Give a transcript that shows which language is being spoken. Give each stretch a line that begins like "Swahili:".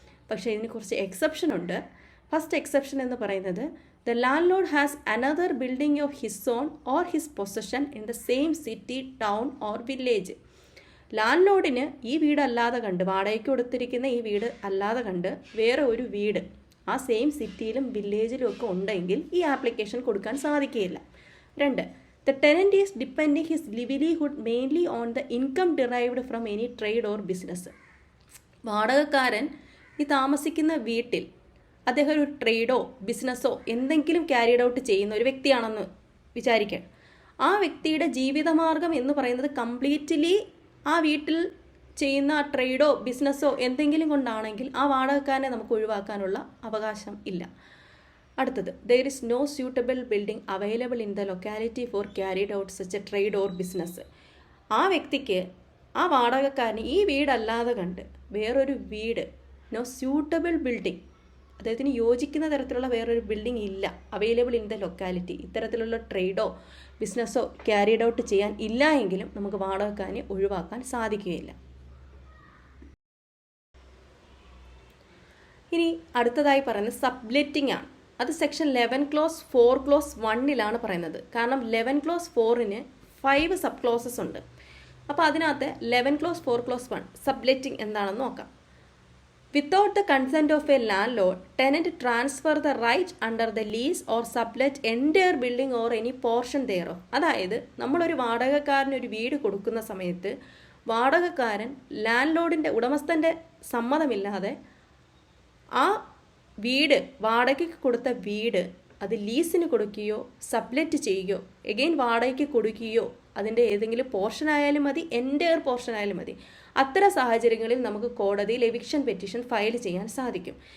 Malayalam: പക്ഷേ ഇതിന് കുറച്ച് എക്സെപ്ഷൻ ഉണ്ട്. ഫസ്റ്റ് എക്സെപ്ഷൻ എന്ന് പറയുന്നത്
English: The landlord has another building of his own or his possession in the same city, town or village.
Malayalam: Land ലോഡിന് ഈ വീടല്ലാതെ കണ്ട്, വാടകയ്ക്ക് കൊടുത്തിരിക്കുന്ന ഈ വീട് അല്ലാതെ കണ്ട് വേറെ ഒരു വീട് ആ സെയിം സിറ്റിയിലും വില്ലേജിലും ഒക്കെ ഉണ്ടെങ്കിൽ ഈ ആപ്ലിക്കേഷൻ കൊടുക്കാൻ സാധിക്കുകയില്ല.
English: 2, the tenant is depending his livelihood mainly on the income derived from any trade or business.
Malayalam: വാടകക്കാരൻ ഈ താമസിക്കുന്ന വീട്ടിൽ അദ്ദേഹം ഒരു ട്രേഡോ ബിസിനസ്സോ എന്തെങ്കിലും ക്യാരിഡ് ഔട്ട് ചെയ്യുന്ന ഒരു വ്യക്തിയാണെന്ന് വിചാരിക്കുക. ആ വ്യക്തിയുടെ ജീവിതമാർഗം എന്ന് പറയുന്നത് കംപ്ലീറ്റ്ലി ആ വീട്ടിൽ ചെയ്യുന്ന ട്രേഡോ ബിസിനസ്സോ എന്തെങ്കിലും കൊണ്ടാണെങ്കിൽ ആ വാടകക്കാരനെ നമുക്ക് ഒഴിവാക്കാനുള്ള അവകാശം ഇല്ല. അടുത്തത്
English: there is no suitable building available in the locality for carried out such a trade or business.
Malayalam: ആ വ്യക്തിക്ക്, ആ വാടകക്കാരന് ഈ വീടല്ലാതെ കണ്ട് വേറൊരു വീട്,
English: no suitable building,
Malayalam: അദ്ദേഹത്തിന് യോജിക്കുന്ന തരത്തിലുള്ള വേറൊരു ബിൽഡിംഗ് ഇല്ല
English: available in the locality,
Malayalam: ഇത്തരത്തിലുള്ള ട്രേഡോ ബിസിനസ്സോ ക്യാരിഡ് ഔട്ട് ചെയ്യാൻ ഇല്ല എങ്കിലും നമുക്ക് വാടകക്കാരനെ ഒഴിവാക്കാൻ സാധിക്കുകയില്ല. ഇനി അടുത്തതായി പറയുന്നത് സബ്ലെറ്റിംഗ് ആണ്. അത് സെക്ഷൻ 11 ക്ലോസ് 4 ക്ലോസ് 1 പറയുന്നത്. കാരണം 11 ക്ലോസ് 4 5 സബ് ക്ലോസസ് ഉണ്ട്. അപ്പോൾ അതിനകത്ത് 11 ക്ലോസ് 4 ക്ലോസ് 1 സബ്ലെറ്റിംഗ് എന്താണെന്ന് നോക്കാം.
English: Without the consent of a landlord, tenant transfer the right under the lease or sublet entire building or any portion thereof.
Malayalam: അതായത് നമ്മളൊരു വാടകക്കാരന് ഒരു വീട് കൊടുക്കുന്ന സമയത്ത് വാടകക്കാരൻ ലാൻഡ് ഉടമസ്ഥൻ്റെ സമ്മതമില്ലാതെ ആ വീട് വാടകയ്ക്ക് കൊടുത്ത വീട് അത് ലീസിന് കൊടുക്കുകയോ സബ്ലെറ്റ് ചെയ്യുകയോ എഗെയിൻ വാടകയ്ക്ക് കൊടുക്കുകയോ അതിൻ്റെ ഏതെങ്കിലും പോർഷൻ ആയാലും മതി, എൻ്റയർ പോർഷൻ ആയാലും മതി, അത്തരം സാഹചര്യങ്ങളിൽ നമുക്ക് കോടതിയിൽ എവിക്ഷൻ പെറ്റീഷൻ ഫയൽ ചെയ്യാൻ സാധിക്കും.